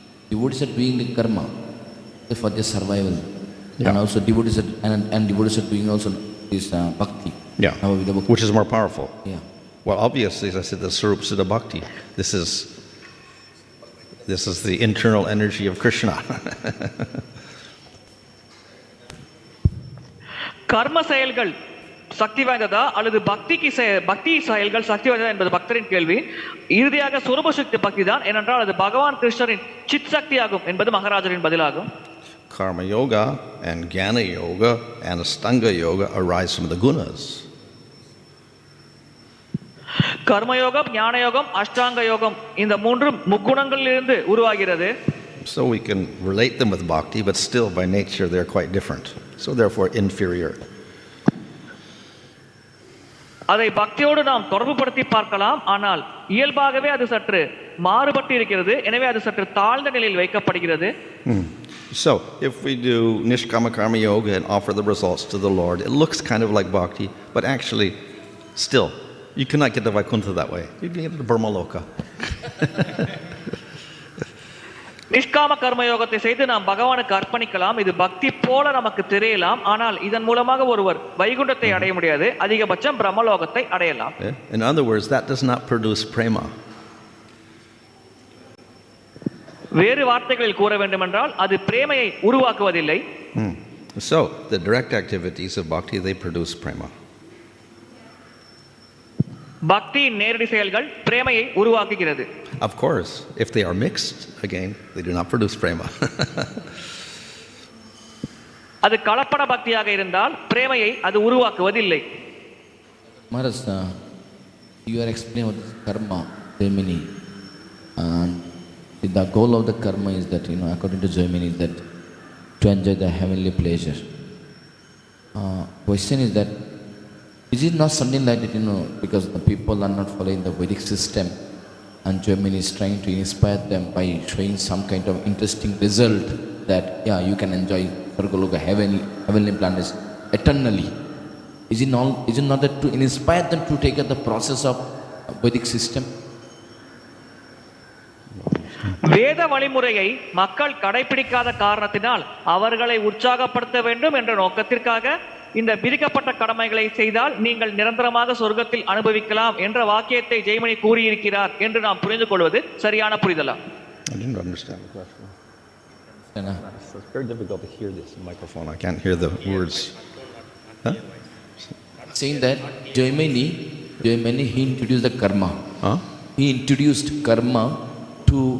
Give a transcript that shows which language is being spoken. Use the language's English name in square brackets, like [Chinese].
[English] Devotees are doing the karma for their survival, and also devotees are, and devotees are doing also this bhakti. Yeah. Which is more powerful? Yeah. Well, obviously, as I said, the Svarupa Siddha Bhakti. This is the internal energy of Krishna. [Tamil] கர்ம செயல்கள் சக்தி வாய்ந்ததா அல்லது பக்தி செயல்கள் சக்தி வாய்ந்ததா என்பது பக்தரின் கேள்வி. இறுதியாக சுரூப சக்தி பக்தி தான், ஏனென்றால் அது பகவான் கிருஷ்ணரின் சித் சக்தி ஆகும் என்பது மகாராஜரின் பதிலாகும். [English] Karma yoga and jnana yoga and astanga yoga arise from the gunas. [Tamil] கர்மயோகம், ஞான யோகம், அஷ்டாங்க யோகம் இந்த மூன்றும் முக்குணங்களிலிருந்து உருவாகிறது. [English] So we can relate them with bhakti, but still by nature they're quite different. So therefore inferior. [Tamil] அதை பக்தியோடு நாம் தொடர்புபடுத்தி பார்க்கலாம், ஆனால் இயல்பாகவே அது சற்று மாறுபட்டு இருக்கிறது. எனவே அது சற்று தாழ்ந்த நிலையில் வைக்கப்படுகிறது. [English] So if we do nishkama karma yoga and offer the results to the Lord, it looks kind of like bhakti, but actually still you cannot get to Vaikuntha that way. You can get to Brahmaloka. [Tamil] நிஷ்காம கர்மயோகத்தை செய்து நாம் பகவானுக்கு அர்ப்பணிக்கலாம். இது பக்தி போல நமக்கு தெரியலாம், ஆனால் இதன் மூலமாக ஒருவர் வைகுண்டத்தை அடைய முடியாது. அதிகபட்சம் பிரம்மலோகத்தை அடையலாம். [English] In other words, that does not produce prema. [Tamil] வேறு வார்த்தைகளில் கூற வேண்டுமென்றால் அது பிரேமையை உருவாக்குவதில்லை. [English] So the direct activities of bhakti, they produce prema. [Tamil] பக்தியின் நேரடி செயல்கள் பிரேமையை உருவாக்குகிறது. [English] Of course, if they are mixed, again, they do not produce prema. [Tamil] அது கலப்பட பக்தியாக இருந்தால் பிரேமையை அது உருவாக்குவதில்லை. [English] Maharaj, you are explaining about karma, Jaimini, and the goal of the karma is that, according to Jaimini, is that to enjoy the heavenly pleasure. Question is that, is it not something like that, because the people are not following the Vedic system, and Jaimini is trying to inspire them by showing some kind of interesting result that, you can enjoy Sargaloka, heavenly planets eternally. Is it not that to inspire them to take up the process of Vedic system? [Tamil] வேத வழிமுறையை மக்கள் கடைபிடிக்காத காரணத்தினால் அவர்களை உற்சாகப்படுத்த வேண்டும் என்ற நோக்கத்திற்காக இந்த விதிக்கப்பட்ட கடமைகளை செய்தால் நீங்கள் நிரந்தரமாக சொர்க்கத்தில் அனுபவிக்கலாம் என்ற வாக்கியத்தை ஜெய்மணி கூறியிருக்கிறார் என்று நாம் புரிந்து கொள்வது சரியான புரிதலா? [English] didn't understand the question. And, It's very difficult to hear this microphone. I can't hear the words. Huh? saying that Jaimini, he introduced the karma. Huh? He introduced karma to